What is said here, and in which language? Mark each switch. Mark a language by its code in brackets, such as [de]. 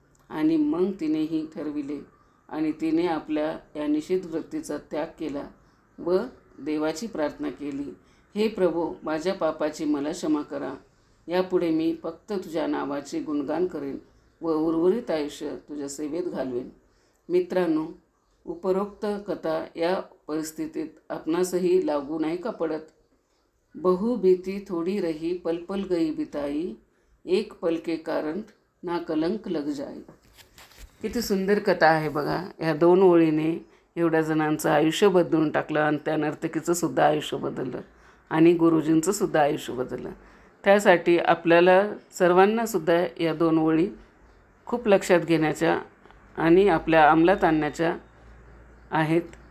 [mr] आणि मग तिनेही ठरविले आणि तिने आपल्या या निषिद्ध वृत्तीचा त्याग केला व देवाची प्रार्थना केली, हे प्रभू, माझ्या पापाची मला क्षमा करा. यापुढे मी फक्त तुझ्या नावाचे गुणगान करेन व उर्वरित आयुष्य तुझ्या सेवेत घालवेन. मित्रांनो, उपरोक्त कथा या परिस्थितीत आपणासही लागू नाही का पडत? [hi] बहु भीती थोडी रही, पल पल गई बिताई, एक पल के कारण ना कलंक लग जाई. [mr] किती सुंदर कथा आहे बघा. या 2 ओळीने एवढ्या जणांचं आयुष्य बदलून टाकलं आणि त्या नर्तकीचं सुद्धा आयुष्य बदललं आणि गुरुजींचं सुद्धा आयुष्य बदललं. त्यासाठी आपल्याला सर्वांनासुद्धा या 2 ओळी खूप लक्षात घेण्याच्या आणि आपल्या अंमलात आणण्याच्या आहेत.